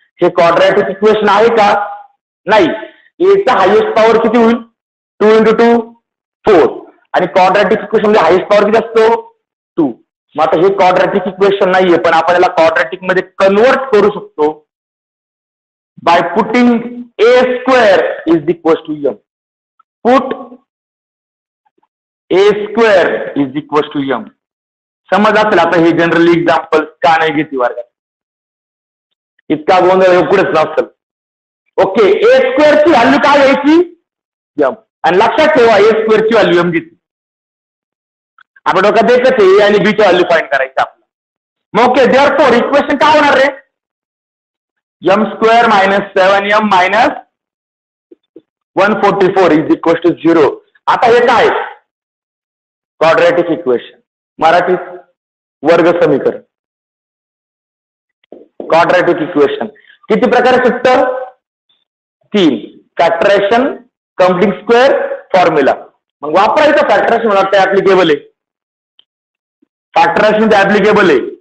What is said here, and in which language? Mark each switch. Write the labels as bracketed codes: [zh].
[mr] हे quadratic equation आहे का? नाही. एचा हायेस्ट पॉवर किती होईल? 2 इंटू 2 4. आणि क्वाड्रॅटिक इक्वेशन मध्ये हायेस्ट पॉवर किती असतो? 2. मग आता हे क्वाड्रॅटिक इक्वेशन नाहीये, पण आपण याला क्वाड्रॅटिक मध्ये कन्व्हर्ट करू शकतो. [en] by putting a square is equals to m. Put a square is equals to m. [mr] समज असेल आता हे जनरली एक्झाम्पल का नाही घेते वर्गात, इतका गोंधळ पुढेच नसेल. ओके, ए स्क्वेअरची व्हॅल्यू काय घ्यायची? एम. आणि लक्षात ठेवा ए स्क्वेअरची व्हॅल्यू एम घेतली. आपण डोक्यात एकच ए आणि बी ची व्हॅल्यू फाइंड करायची आपल्याला. मग ओके, देअरफॉर इक्वेशन काय होणार रे? [en] M square minus 7m minus 144 is equal to 0. [mr] आता हे काय? क्वाड्रॅटिक इक्वेशन, मराठीत वर्ग समीकरण. क्वाड्रॅटिक इक्वेशन किती प्रकारे सुटतं? 3. Factorisation, complete square, formula. मग वापरायचं फॅक्टरायझेशन मला वाटतं ऍप्लिकेबल आहे. फॅक्टरायझेशन ऍप्लिकेबल आहे.